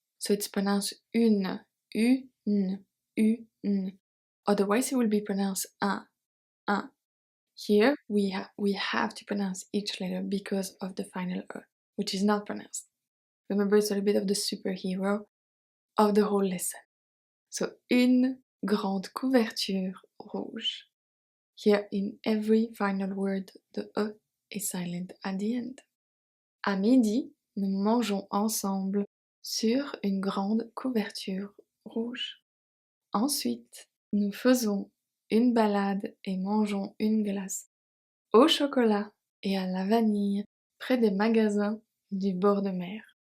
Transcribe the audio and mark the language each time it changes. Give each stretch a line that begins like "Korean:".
English: So it's pronounced une, une, une. Otherwise it will be pronounced un. Here we have to pronounce each letter because of the final E, which is not pronounced. Remember, it's a little bit of the superhero of the whole lesson.
French: So, une grande couverture rouge.
English: Here in every final word, the E is silent at the end.
French: À midi, nous mangeons ensemble sur une grande couverture rouge. Ensuite, nous faisons une balade et mangeons une glace au chocolat et à la vanille près des magasins du bord de mer.